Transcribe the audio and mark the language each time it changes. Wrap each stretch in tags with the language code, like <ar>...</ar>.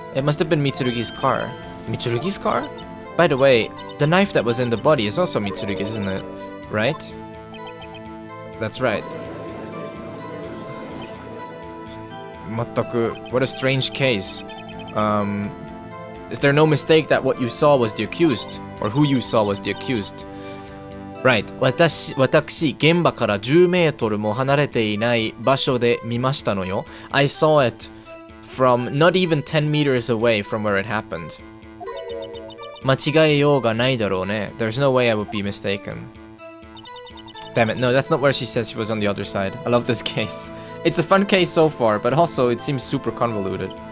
<en>It must have been Mitsurugi's car. Mitsurugi's car? By the way, the knife that was in the body is also Mitsurugi's, isn't it? Right? That's right. Mataku, what a strange case. Is there no mistake that what you saw was the accused? Or who you saw was the accused? Right.</en> <ja>私、現場から10メートルも離れていない場所で見ましたのよ。</ja> <en>I saw it from not even 10 meters away from where it happened.</en> <ja>間違えようがないだろうね。</ja> <en>There's no way I would be mistaken. Damn it, no, that's not where she says she was on the other side. I love this case. It's a fun case so far, but also it seems super convoluted.</en>